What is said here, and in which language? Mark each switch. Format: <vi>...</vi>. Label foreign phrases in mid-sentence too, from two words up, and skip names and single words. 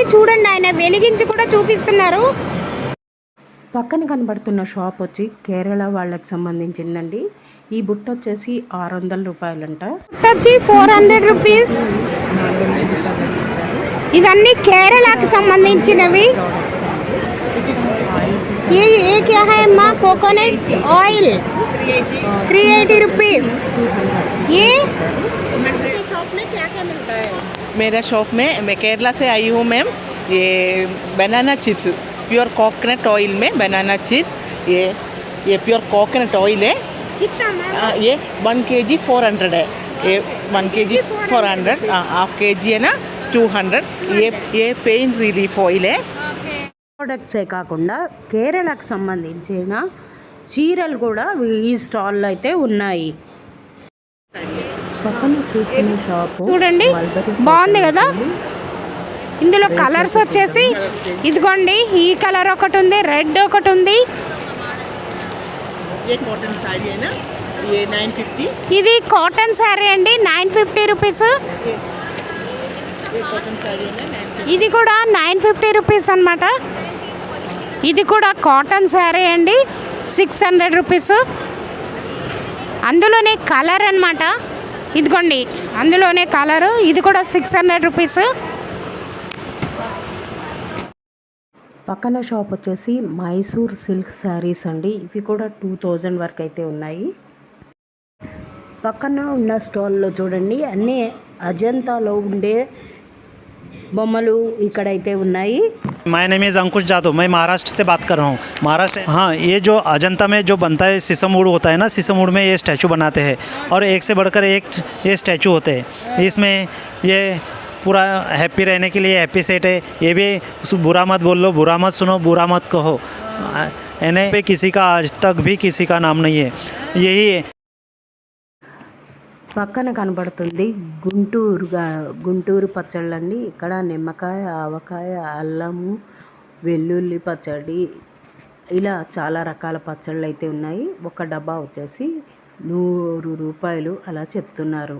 <te>చూడండి, ఆయన వెలిగించి కూడా చూపిస్తున్నారు. పక్కన కనబడుతున్న షాప్ వచ్చి కేరళ వాళ్ళకి సంబంధించిందండి. ఈ బుట్ట వచ్చేసి 600 రూపాయలంట. వచ్చి 400 రూపీస్. ఇవన్నీ కేరళకి సంబంధించినవి.</te> <hi>ये क्या है अम्मा?</hi> <en>coconut oil 380 rupees.</en> <hi>ये शॉप में क्या क्या मिलता है? मेरा शॉप में मैं केरला से आई हूँ मैम. ये</hi> <en>banana chips, pure coconut oil</en> <hi>में</hi> <en>banana chips,</en> <hi>ये ये</hi> <en>pure coconut oil</en> <hi>है। कितना मैम? ये 1 kg 400 है। ये 1 kg 400,</hi> <en>half KG</en> <hi>है ना 200। ये</hi> <en>pain relief oil</en> <hi>है।</hi> <te>ప్రోడక్ట్సే కాకుండా కేరళకు సంబంధించిన చీరలు కూడా ఈ స్టాల్లో అయితే ఉన్నాయి. పక్కన చూస్తున్న షాపు చూడండి బాగుంది కదా. ఇందులో కలర్స్ వచ్చేసి ఇదిగోండి, ఈ కలర్ ఒకటి ఉంది, రెడ్ ఒకటి ఉంది.</te> <hi>ये कॉटन साड़ी है ना, ये 950।</hi> <te>ఇది</te> <en>cotton saree</en> <te>అండి, 950 రూపీస్.</te> <hi>ये कॉटन साड़ी है ना 950।</hi> <te>ఇది కూడా 950 రూపీస్ అనమాట. ఇది కూడా</te> <en>cotton saree</en> <te>అండి, 600 రూపీస్. అందులోనే కలర్ అనమాట, ఇదిగోండి అందులోనే కలరు. ఇది కూడా 600 రూపీస్. పక్కన షాప్ వచ్చేసి మైసూర్</te> <en>silk sarees</en> <te>అండి. ఇవి కూడా 2000 వరకు అయితే ఉన్నాయి. పక్కన ఉన్న స్టాల్లో చూడండి అన్నీ అజంతాలో ఉండే బొమ్మలు ఇక్కడైతే ఉన్నాయి.</te> <en>my name is</en> <hi>अंकुश जादव, मैं महाराष्ट्र से बात कर रहा हूँ। महाराष्ट्र, हाँ, ये जो अजंता में जो बनता है शीशम वुड होता है ना, शीशम वुड में ये स्टैचू बनाते हैं और एक से बढ़कर एक ये स्टैचू होते हैं। इसमें ये पूरा हैप्पी रहने के लिए</hi> <en>happy set</en> <hi>है। ये भी बुरा मत बोल लो, बुरा मत सुनो, बुरा मत कहो। यानी पे किसी का आज तक भी किसी का नाम नहीं है। यही है।</hi> <te>పక్కన కనబడుతుంది గుంటూరు పచ్చళ్ళండి. ఇక్కడ నిమ్మకాయ, ఆవకాయ, అల్లము, వెల్లుల్లి పచ్చడి, ఇలా చాలా రకాల పచ్చళ్ళు అయితే ఉన్నాయి. ఒక డబ్బా వచ్చేసి 100 రూపాయలు అలా చెప్తున్నారు.</te>